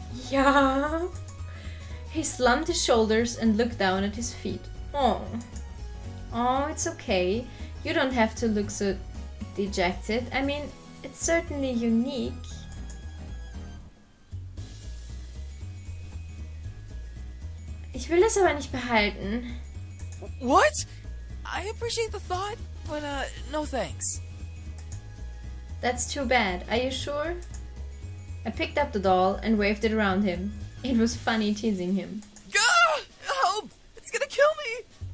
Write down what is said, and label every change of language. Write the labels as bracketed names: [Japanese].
[English] Yeah. He slumped his shoulders and looked down at his feet. Oh, it's okay. You don't have to look so dejected. I mean, it's certainly unique. [German] Ich will das aber nicht behalten. [English] What? I appreciate the thought, but no thanks. That's too bad. Are you sure? I picked up the doll and waved it around him. It was funny teasing him. Ah! Help! It's gonna kill me!